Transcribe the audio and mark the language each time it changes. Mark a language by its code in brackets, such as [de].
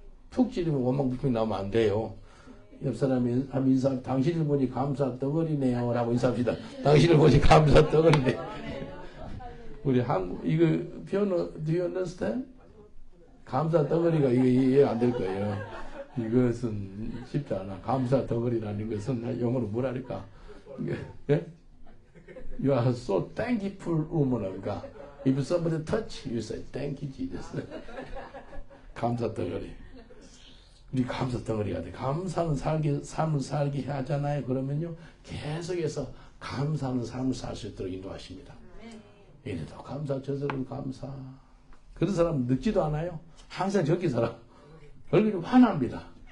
[ko] 푹 찌르면 원망불평이 나오면 안 돼요. 옆 사람이 한번 인사, 당신을 보니 감사 덩어리네요 라고 인사합시다. 당신을 보니 감사 덩어리네. 우리 한국, 이거 표현은, [en] do you understand? [ko] 감사 덩어리가 이거 이해 안 될 거예요. 이것은 쉽지 않아. 감사 덩어리라는 것은 영어로 뭐라 할까? 예? [en] You are so thankful woman. [ko] 그러니까, [en] if somebody touch, you say, thank you, Jesus. [ko] 감사 덩어리. 우리 감사 덩어리가 돼. 감사하는 삶을 살게 하잖아요. 그러면요, 계속해서 감사하는 삶을 살 수 있도록 인도하십니다. 이래도 감사, 저래도 감사. 그런 사람은 늙지도 않아요. 항상 저렇게 살아. 얼굴이 환합니다.